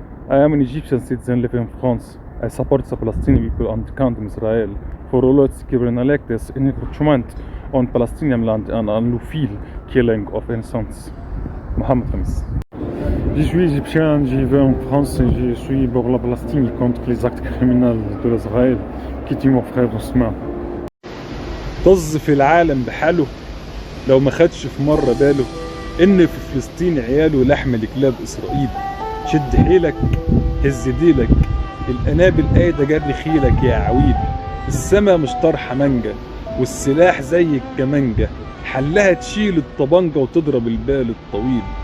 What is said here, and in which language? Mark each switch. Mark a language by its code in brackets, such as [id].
[en] I am an Egyptian citizen living in France. I support the Palestinian people and condemn Israel for all its criminalities, encroachment on Palestinian land and unlawful killing of innocents. Mohamed Khamis. [fr] Je suis égyptien, je vis en France et je suis pour la Palestine contre les actes criminels de l'Israël qui tue mon frère Ousmane. [ar] طز في العالم بحاله لو ما خدش في مرة باله إن في فلسطين عياله لحم لكلاب إسرائيل. شد حيلك هز ديلك القنابل قايدة جري خيلك يا عويل. السما مش طرحة مانجا والسلاح زي الكمانجة، حلها تشيل الطبنجة وتضرب البال الطويل.